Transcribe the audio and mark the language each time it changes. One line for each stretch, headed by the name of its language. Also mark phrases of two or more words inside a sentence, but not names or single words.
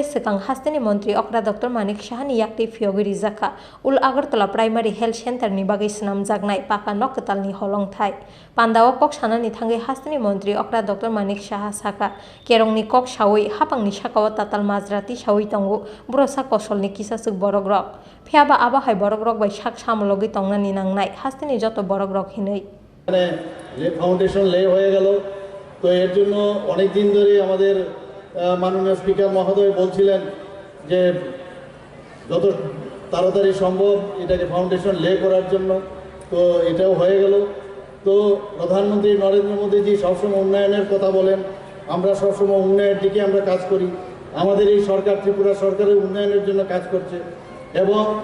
Kok Borok: Sekang Hastini Mantri Okra Dr.Manik Sahani Yaktwi Phiogi Rwjakha Ul Agartala Primary Health Center ni bagai snamjaknai paka nokketalni holong thai Pandao kok sanani thangai Hastini Mantri Okra Dr.Manik Saha saka kerongni kok shawai hapangni sakawa tatal mazrati shawai tongo brosa kosolni kisasuk borok rok phiaba abahai borok rok bai sak samlogi tongnani nangnai hastini joto borok rok hinei
English: foundation lay
Bangla: হয়ে গেল তো এর জন্য অনেক দিন ধরে আমাদের মাননীয় স্পিকার মহোদয় বলছিলেন যে যত তাড়াতাড়ি সম্ভব এটাকে
English: foundation lay
Bangla: করার জন্য তো এটাও হয়ে গেল তো প্রধানমন্ত্রী নরেন্দ্র মোদীজি সবসময় উন্নয়নের কথা বলেন আমরা সবসময় উন্নয়নের দিকে আমরা কাজ করি আমাদের এই সরকার ত্রিপুরা সরকারের উন্নয়নের জন্য কাজ করছে এবং